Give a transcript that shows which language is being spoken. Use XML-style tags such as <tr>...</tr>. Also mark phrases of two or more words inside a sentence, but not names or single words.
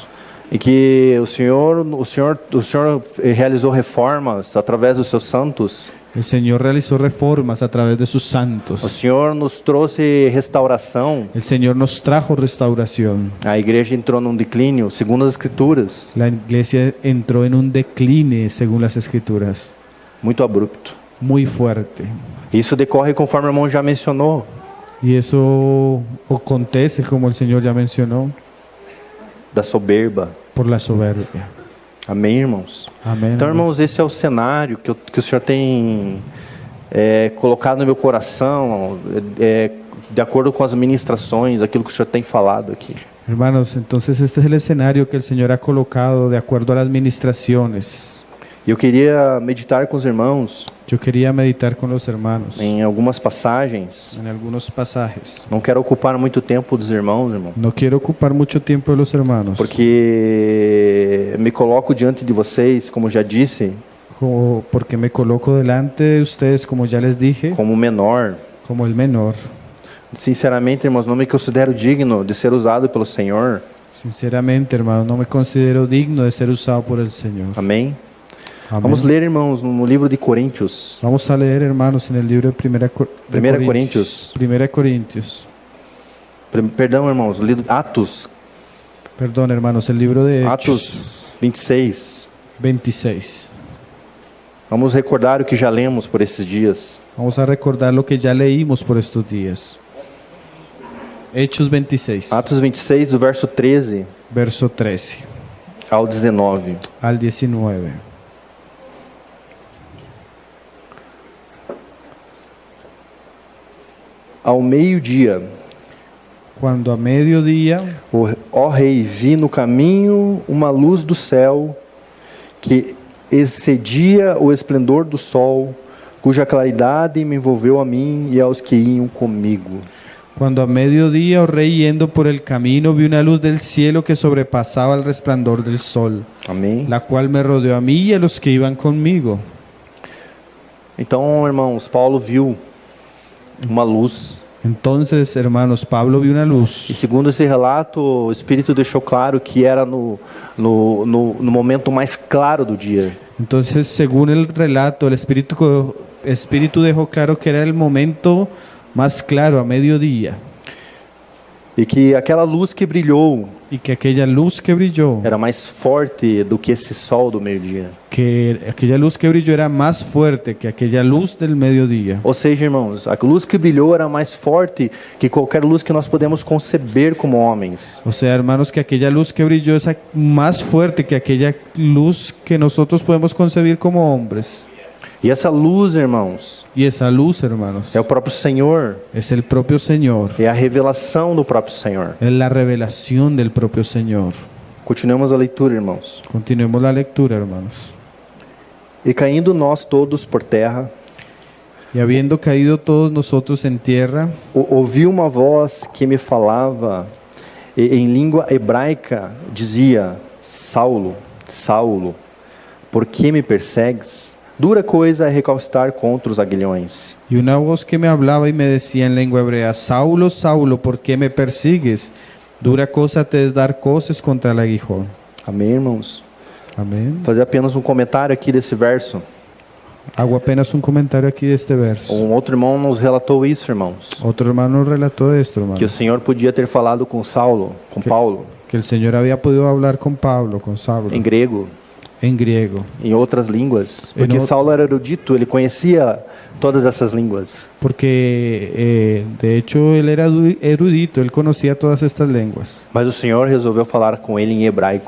<pt>e que o Senhor realizou reformas através dos seus santos.</pt> <es>el Señor realizó reformas a través de sus</es> <pt>O</pt> <es>santos.</es> <pt>Senhor nos trouxe restauração.</pt> <es>El Señor nos trajo restauración.</es> <pt>A igreja entrou num declínio, segundo as Escrituras,</pt> <es>La iglesia entró en un decline, según las Escrituras,</es> <pt>muito abrupto.</pt> <es>muy fuerte.</es> <pt>Isso decorre conforme o irmão já mencionou,</pt> <es>Y eso acontece, como el Señor ya mencionó,</es> <pt>da soberba.</pt> <es>por la soberbia.</es> <pt>Amém, irmãos?</pt> <es>Amén.</es> <pt>Então, irmãos, esse é o cenário que o Senhor tem colocado no meu coração, de acordo com as ministrações, aquilo que o Senhor tem falado aqui.</pt> <es>Hermanos, entonces este es el escenario que el Señor ha colocado de acuerdo a las ministraciones.</es> <pt>E eu queria meditar com os irmãos</pt> <es>Yo quería meditar con los hermanos</es> <pt>em algumas passagens.</pt> <es>en algunos pasajes.</es> <pt>Não quero ocupar muito tempo dos irmãos, irmão,</pt> <es>No quiero ocupar mucho tiempo de los hermanos,</es> <pt>porque me coloco diante de vocês, como já disse,</pt> <es>porque me coloco delante de ustedes, como ya les dije,</es> <pt>como menor.</pt> <es>como el menor.</es> <pt>Sinceramente, irmãos, não me considero digno de ser usado pelo Senhor.</pt> <es>Sinceramente, hermano, no me considero digno de ser usado por el Señor.</es> <pt>Amém?</pt> <es>Amén.</es> <pt>Vamos ler, irmãos, no livro de Coríntios.</pt> <es>Vamos a leer, hermanos, en el libro de Primera Corintios. Primera Corintios.</es> <pt>Perdão, irmãos, Atos.</pt> <es>Perdón, hermanos, el libro de Hechos</es> <pt>Atos 26.</pt> <es>26.</es> <pt>Vamos recordar o que já lemos por esses dias.</pt> <es>Vamos a recordar lo que ya leímos por estos días. Hechos 26,</es> <pt>Atos 26, do verso 13</pt> <es>verso 13</es> <pt>ao 19.</pt> <es>al 19.</es> <pt>Ao meio-dia,</pt> <es>Cuando a mediodía,</es> <pt>ó rei, vi no caminho uma luz do céu que excedia o esplendor do sol, cuja claridade me envolveu a mim e aos que iam comigo.</pt> <es>cuando a mediodía, oh rey, yendo por el camino, vi una luz del cielo que sobrepasaba el resplandor del sol,</es> <pt>Amém?</pt> <es>la cual me rodeó a mí y a los que iban conmigo.</es> <pt>Então, irmãos, Paulo viu uma luz.</pt> <es>Entonces, hermanos, Pablo vio una</es> <pt>E</pt> <es>luz.</es> <pt>segundo esse relato, o Espírito deixou claro que era no momento mais claro do dia.</pt> <es>Entonces, según el relato, el Espíritu dejó claro que era el momento más claro, a mediodía,</es> <pt>E que aquela luz que brilhou</pt> <es>y que aquella luz que brilló,</es> <pt>era mais forte do que esse sol do meio-dia.</pt> <es>era más fuerte que aquella luz del mediodía.</es> <pt>Ou seja, irmãos, a luz que brilhou era mais forte que qualquer luz que nós podemos conceber como homens.</pt> <es>O sea, hermanos, que aquella luz que brilló es más fuerte que aquella luz que nosotros podemos concebir como hombres.</es> <pt>E essa luz, irmãos,</pt> <es>Y esa luz, hermanos,</es> <pt>é o próprio Senhor,</pt> <es>es el propio Señor,</es> <pt>é a revelação do próprio Senhor.</pt> <es>es la revelación del propio Señor.</es> <pt>Continuemos a leitura, irmãos.</pt> <es>Continuemos la lectura, hermanos.</es> <pt>E caindo nós todos por terra,</pt> <es>Y habiendo caído todos nosotros en tierra,</es> <pt>ouvi uma voz que me falava em língua hebraica, dizia: Saulo, Saulo, por que me persegues? Dura coisa é recostar contra os aguilhões.</pt> <es>y una voz que me hablaba y me decía en lengua hebrea: Saulo, Saulo, ¿por qué me persigues? Dura cosa te es dar coces contra el aguijón.</es> <pt>Amém, irmãos?</pt> <es>Amén.</es> <pt>Fazer apenas um comentário aqui desse verso.</pt> <es>Hago apenas un comentario aquí de este verso.</es> <pt>Um outro irmão nos relatou isso, irmãos.</pt> <es>Otro hermano relató esto, hermano,</es> <pt>Que o Senhor podia ter falado com Saulo, com Paulo,</pt> <es>que el Señor había podido hablar con Pablo, con Saulo,</es> <pt>em grego,</pt> <es>en griego,</es> <pt>em outras línguas. Em Porque out- Saulo era erudito, ele conhecia todas essas línguas.</pt> <es>porque de hecho él era erudito, él conocía todas estas lenguas.</es> <pt>Mas o Senhor resolveu falar com ele em hebraico.</pt>